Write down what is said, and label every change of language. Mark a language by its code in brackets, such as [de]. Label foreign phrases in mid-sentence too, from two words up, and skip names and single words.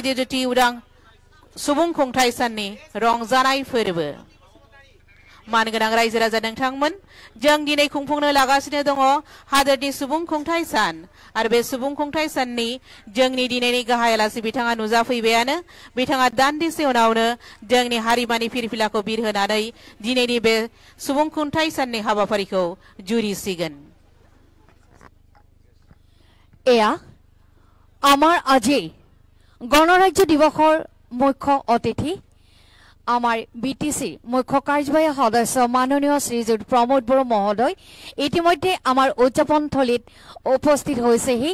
[brx] दिदोथि उदां सुबुं खुंथाइ साननि रंजानाय फोरबो मानगोनां रायजो राजा नोंथांमोन जों दिनै खुंफुंनो लागासिनो दङ हादोरनि सुबुं खुंथाइ सान आरो बे सुबुं खुंथाइ साननि जोंनि दिनैनि गाहाय आलासि बिथाङा नुजाफैबायानो बिथाङा दान्दिसे उनावनो जोंनि हारिमानि फिरफिलाखौ बिरहोनानै दिनैनि बे सुबुं खुंथाइ साननि हाबाफारिखौ जुरिसिगोन [as] এয়া আমাৰ আজি গণৰাজ্য দিৱসৰ মুখ্য অতিথি আমাৰ বিটিসি মুখ্য কাৰ্যবাহী সদস্য মাননীয় শ্ৰীযুত প্ৰমোদ বড়ো মহোদয় ইতিমধ্যে আমাৰ উদযাপন থলীত উপস্থিত হৈছেহি